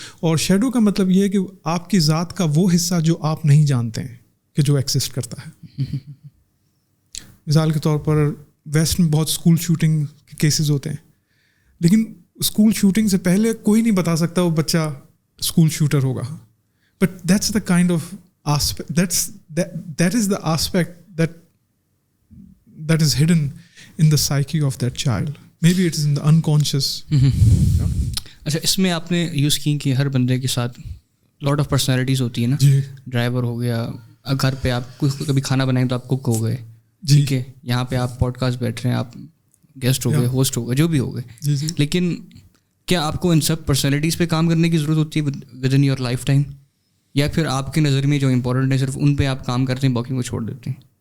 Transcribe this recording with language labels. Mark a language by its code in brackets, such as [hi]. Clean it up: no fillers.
[ur] اور شیڈو کا مطلب یہ ہے کہ آپ کی ذات کا وہ حصہ جو آپ نہیں جانتے ہیں کہ جو ایکزسٹ کرتا ہے. مثال کے طور پر ویسٹ میں بہت اسکول شوٹنگ کے کیسز ہوتے ہیں, لیکن اسکول شوٹنگ سے پہلے کوئی نہیں بتا سکتا وہ بچہ اسکول شوٹر ہوگا. [en] But that's the kind of aspect, that is the aspect that is hidden in the psyche of that child. Maybe it is in the unconscious. [ur] اچھا, اس میں آپ نے یوز کی کہ ہر بندے کے ساتھ لاٹ آف پرسنالٹیز ہوتی ہیں نا. ڈرائیور ہو گیا, گھر پہ آپ کبھی کھانا بنائیں تو آپ کک ہو گئے, ٹھیک ہے, یہاں پہ آپ پوڈ کاسٹ بیٹھ رہے ہیں, آپ گیسٹ ہو گئے, ہوسٹ ہو گئے, جو بھی ہو گئے, لیکن کیا آپ کو ان سب پرسنالٹیز پہ کام کرنے کی ضرورت ہوتی ہے with in your life time, یا پھر آپ کی نظر میں جو امپورٹنٹ ہے صرف ان پہ آپ کام کرتے ہیں, باقی کو چھوڑ دیتے ہیں؟